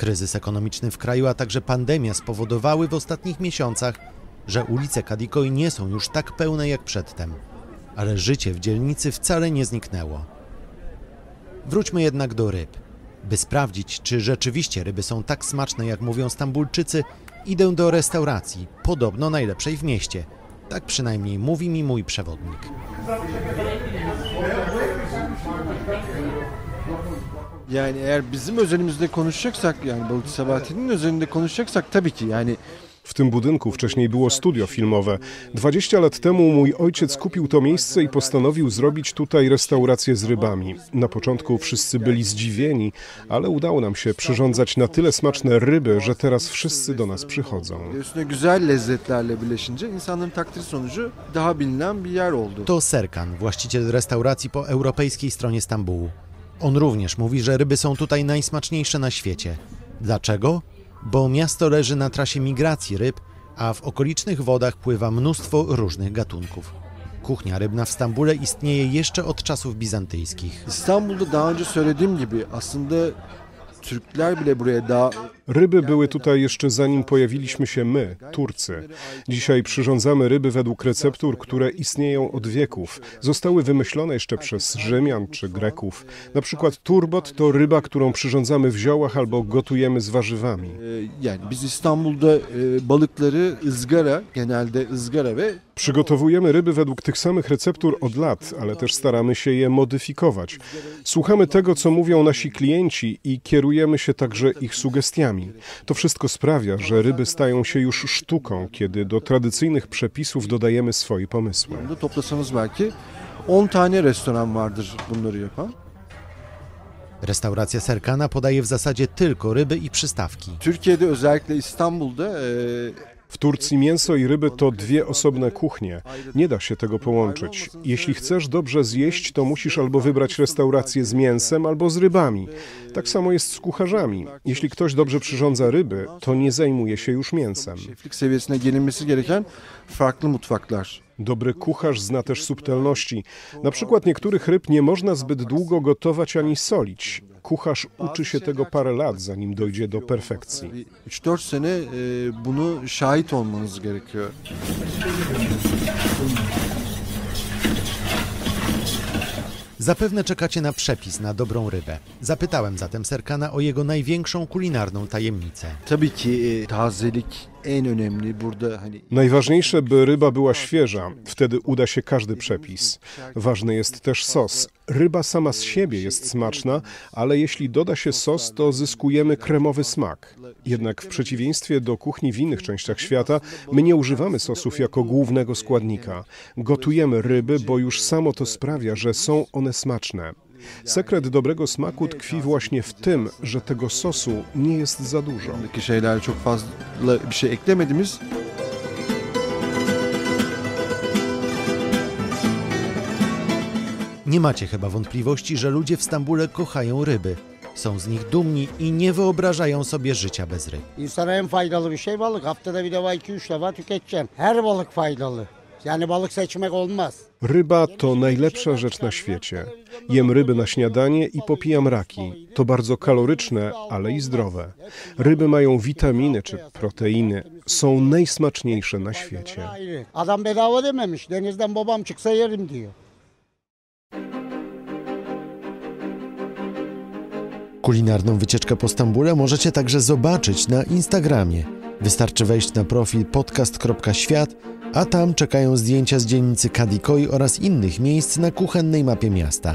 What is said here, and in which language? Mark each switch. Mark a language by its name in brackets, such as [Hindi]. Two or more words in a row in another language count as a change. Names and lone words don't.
[Polish] Kryzys ekonomiczny w kraju, a także pandemia spowodowały w ostatnich miesiącach, że ulice Kadikoy nie są już tak pełne jak przedtem, ale życie w dzielnicy wcale nie zniknęło. Wróćmy jednak do ryb. By sprawdzić, czy rzeczywiście ryby są tak smaczne, jak mówią Stambulczycy, idę do restauracji, podobno najlepszej w mieście. Tak przynajmniej mówi mi mój przewodnik. [Turkish] Yani eğer bizim özelimizde konuşacaksak, yani Balıkçı Sabahattin'in özelinde konuşacaksak tabii ki yani. [Polish] W tym budynku wcześniej było studio filmowe. 20 lat temu mój ojciec kupił to miejsce i postanowił zrobić tutaj restaurację z rybami. Na początku wszyscy byli zdziwieni, ale udało nam się przyrządzać na tyle smaczne ryby, że teraz wszyscy do nas przychodzą. [Turkish] Üstüne güzel lezzetlerle birleşince insanların takdiri sonucu daha bilinen bir yer oldu. [Polish] To Serkan, właściciel restauracji po europejskiej stronie Stambułu. On również mówi, że ryby są tutaj najsmaczniejsze na świecie. Dlaczego? Bo miasto leży na trasie migracji ryb, a w okolicznych wodach pływa mnóstwo różnych gatunków. Kuchnia rybna w Stambule istnieje jeszcze od czasów bizantyjskich. [Turkish] İstanbul'da daha önce söylediğim gibi aslında Türkler bile buraya daha... [Polish] Ryby były tutaj jeszcze zanim pojawiliśmy się my, Turcy. Dzisiaj przyrządzamy ryby według receptur, które istnieją od wieków. Zostały wymyślone jeszcze przez Rzymian czy Greków. Na przykład turbot to ryba, którą przyrządzamy w ziołach albo gotujemy z warzywami. [Turkish] Yani biz İstanbul'da balıkları ızgara, genelde ızgara ve... [Polish] Przygotowujemy ryby według tych samych receptur od lat, ale też staramy się je modyfikować. Słuchamy tego, co mówią nasi klienci i kierujemy się także ich sugestiami. To wszystko sprawia, że ryby stają się już sztuką, kiedy do tradycyjnych przepisów dodajemy swoje pomysły. [Turkish] Toplasanız belki 10 tane restoran vardır bunları yapan. [Polish] Restauracja Serkana podaje w zasadzie tylko ryby i przystawki. [Turkish] Türkiye'de özellikle İstanbul'da [Polish] W Turcji mięso i ryby to dwie osobne kuchnie. Nie da się tego połączyć. Jeśli chcesz dobrze zjeść, to musisz albo wybrać restaurację z mięsem, albo z rybami. Tak samo jest z kucharzami. Jeśli ktoś dobrze przyrządza ryby, to nie zajmuje się już mięsem. [Turkish] şeflik seviyesine gelinmesi gereken farklı mutfaklar. [Polish] Dobry kucharz zna też subtelności. Na przykład niektórych ryb nie można zbyt długo gotować ani solić. Kucharz uczy się tego parę lat, zanim dojdzie do perfekcji. [Turkish] 3-4 sene bunu şahit olmanız gerekiyor. [Polish] Zapewne czekacie na przepis na dobrą rybę. Zapytałem zatem Serkana o jego największą kulinarną tajemnicę. [Turkish] Tabii ki tazelik en önemli burada hani. [Polish] Najważniejsze, by ryba była świeża. Wtedy uda się każdy przepis. Ważny jest też sos. Ryba sama z siebie jest smaczna, ale jeśli doda się sos, to zyskujemy kremowy smak. Jednak w przeciwieństwie do kuchni w innych częściach świata, my nie używamy sosów jako głównego składnika. Gotujemy ryby, bo już samo to sprawia, że są one smaczne. Sekret dobrego smaku tkwi właśnie w tym, że tego sosu nie jest za dużo. [Turkish] Buradaki şeyler çok fazla bir şey eklemediğimiz. [Polish] Nie macie chyba wątpliwości, że ludzie w Stambule kochają ryby. Są z nich dumni i nie wyobrażają sobie życia bez ryb. [Turkish] İnsana en faydalı bir şey balık. Haftada bir defa 2-3 defa tüketeceksin. Her balık faydalı. Yani balık seçmek olmaz. [Polish] Ryba to najlepsza rzecz na świecie. Jem ryby na śniadanie i popijam raki. To bardzo kaloryczne, ale i zdrowe. Ryby mają witaminy czy proteiny. Są najsmaczniejsze na świecie. [Turkish] Adam bedava dememiş. Denizden babam çıksa yerim diyor. [Polish] Kulinarną wycieczkę po Stambule możecie także zobaczyć na Instagramie. Wystarczy wejść na profil podcast.świat, a tam czekają zdjęcia z dzielnicy Kadikoy oraz innych miejsc na kuchennej mapie miasta.